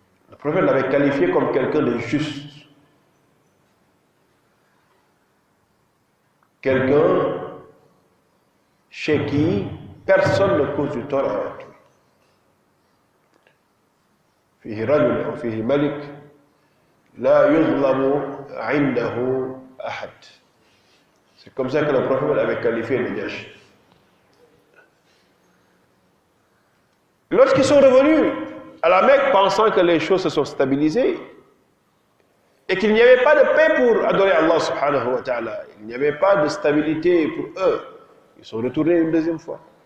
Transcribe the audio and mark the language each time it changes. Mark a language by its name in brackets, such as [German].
[French] Le prophète l'avait qualifié comme quelqu'un de juste, quelqu'un chez qui personne ne cause du tort à autrui. [Arabic] فيه رجل أو فيه ملك لا يظلم عنده أحد. [French] C'est comme ça que le prophète avait qualifié le Najashi. Lorsqu'ils sont revenus à la Mecque pensant que les choses se sont stabilisées et qu'il n'y avait pas de paix pour adorer Allah subhanahu wa ta'ala, il n'y avait pas de stabilité pour eux, ils sont retournés une deuxième fois.